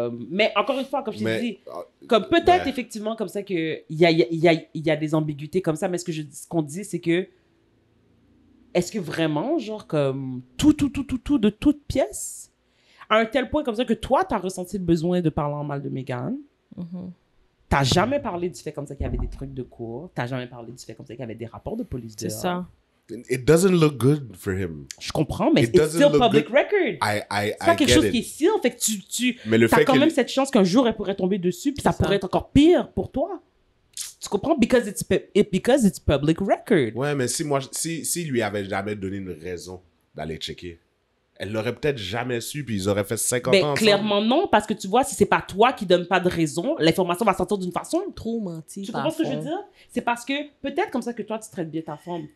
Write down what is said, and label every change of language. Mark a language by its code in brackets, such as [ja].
[fr] Mais encore une fois, comme je t'ai dit, comme peut-être effectivement comme ça qu'il y a des ambiguïtés comme ça, mais ce qu'on dit, c'est que est-ce que vraiment, genre, comme tout de toutes pièces, à un tel point comme ça que toi, t'as ressenti le besoin de parler en mal de Meghan. T'as jamais parlé du fait comme ça qu'il y avait des trucs de cour. T'as jamais parlé du fait comme ça qu'il y avait des rapports de police dehors. C'est ça. [en] It doesn't look good for him. [fr] Je comprends, mais [en] it's still public record. [fr] C'est pas quelque chose qui est still. Fait que tu as quand même cette chance qu'un jour, elle pourrait tomber dessus, puis ça pourrait être encore pire pour toi. Tu comprends? [en] Because it's public record. [fr] Ouais, mais si lui avait jamais donné une raison d'aller checker, elle l'aurait peut-être jamais su, puis ils auraient fait 50 ans ensemble. Clairement non, parce que tu vois, si c'est pas toi qui donne pas de raison, l'information va sortir d'une façon. Trop menti. Tu comprends ce que je veux dire? C'est parce que peut-être comme ça que toi, tu traites bien ta femme.